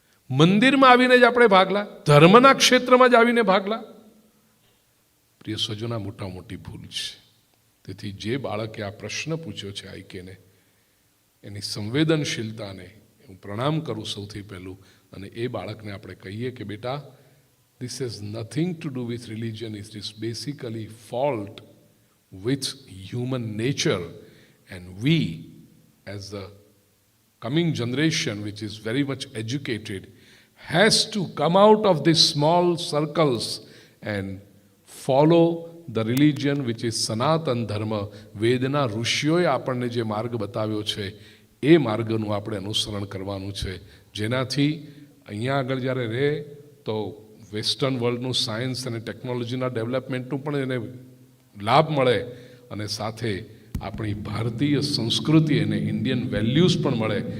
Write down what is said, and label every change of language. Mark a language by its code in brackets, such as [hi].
[gu] મંદિરમાં આવીને જ આપણે ભાગલા, ધર્મના ક્ષેત્રમાં જ આવીને ભાગલા. પ્રિય સ્વજોના મોટા મોટી ભૂલ છે. તેથી જે બાળકે આ પ્રશ્ન પૂછ્યો છે આઈકેને, એની સંવેદનશીલતાને હું પ્રણામ કરું સૌથી પહેલું. અને એ બાળકને આપણે કહીએ કે બેટા, [en] this has nothing to do with religion, it is basically fault with human nature, and we as the coming generation which is very much educated has to come out of these small circles and follow the religion which is Sanatan Dharma. [gu] વેદના ઋષિઓએ આપણને જે માર્ગ બતાવ્યો છે એ માર્ગનું આપણે અનુસરણ કરવાનું છે, જેનાથી અહીંયા આગળ જ્યારે રહે તો વેસ્ટર્ન વર્લ્ડનું સાયન્સ અને ટેકનોલોજીના ડેવલપમેન્ટનું પણ એને લાભ મળે અને સાથે આપણી ભારતીય સંસ્કૃતિ અને ઇન્ડિયન વેલ્યુઝ પણ મળે.